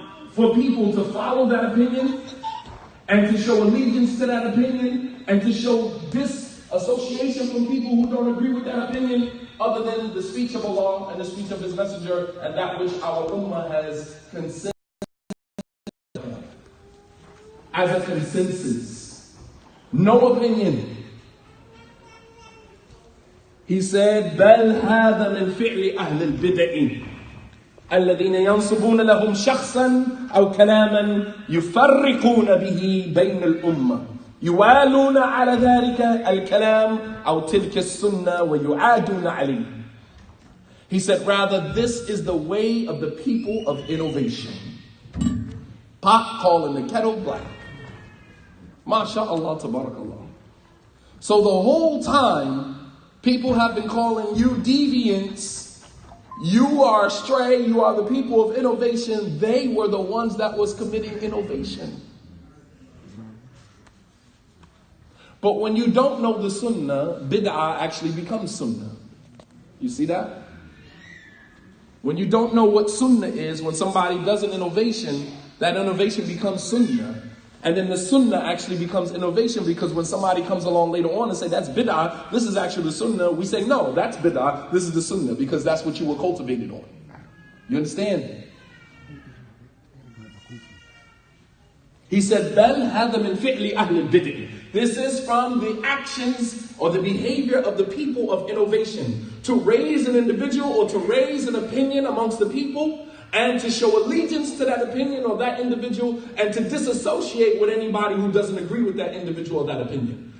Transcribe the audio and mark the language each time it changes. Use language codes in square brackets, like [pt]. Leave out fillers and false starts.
[en] for people to follow that opinion, and to show allegiance to that opinion, and to show disassociation from people who don't agree with that opinion, other than the speech of Allah and the speech of His Messenger, and that which our Ummah has considered as a consensus. No opinion. He said, [ar] بل هذا من فعل أهل البدع الذين ينصبون لهم شخصا أو كلاما يفرقون به بين الأمة يوالون على ذلك الكلام أو تلك السنة ويعادون عليه. [en] He said, rather, this is the way of the people of innovation. Pot calling the kettle black. MashaAllah, tabarakallah. So the whole time, people have been calling you deviants. You are astray, you are the people of innovation. They were the ones that was committing innovation. But when you don't know the sunnah, bid'ah actually becomes sunnah. You see that? When you don't know what sunnah is, when somebody does an innovation, that innovation becomes sunnah. And then the sunnah actually becomes innovation, because when somebody comes along later on and say, that's bid'ah, this is actually the sunnah, we say, no, that's bid'ah, this is the sunnah, because that's what you were cultivated on. You understand? He said, [ar] بَلْ هَذَا مِنْ فِعْلِ أَهْلِ الْبِدْعِ. [en] This is from the actions or the behavior of the people of innovation. To raise an individual or to raise an opinion amongst the people, and to show allegiance to that opinion or that individual, and to disassociate with anybody who doesn't agree with that individual or that opinion.